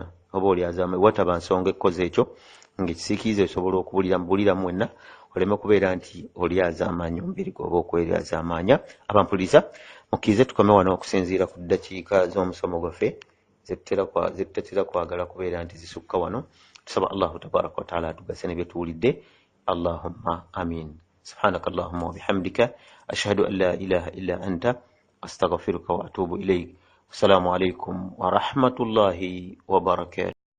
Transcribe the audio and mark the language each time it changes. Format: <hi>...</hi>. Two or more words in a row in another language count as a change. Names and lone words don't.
<lg>Oba olyazaamaanya, wataba nsonga ekkoze ekyo ng'ekisiikirize osobola okubuliramu wenna, oleme kubeera nti olyazaamaanya omubiri gwe oba okweryazaamaanya. Abampuliriza mukkirize tukome wano okusinziira ku ddakiika z'omusomo gwaffe zetutatera kwagala kubeera nti zisukka wano. Tusaba</lg> <ar>الله تبارك وتعالى</ar> <lg>atugase ne bye tuwulidde.</lg> <ar>اللهم آمين. سبحانك اللهم وبحمدك أشهد أن لا إله إلا أنت أستغفرك وأتوب إليك. السلام عليكم ورحمة الله وبركاته.</ar>